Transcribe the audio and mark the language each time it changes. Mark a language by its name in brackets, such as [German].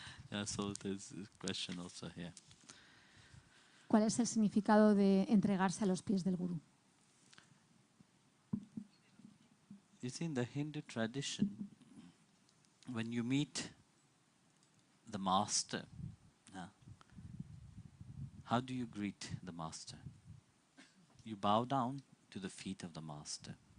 [English] Yeah, so there's a question also here. [Spanish] ¿Cuál es el significado de entregarse a los pies del gurú? [English] You see, in the Hindu tradition, when you meet the master, how do you greet the master? You bow down to the feet of the master.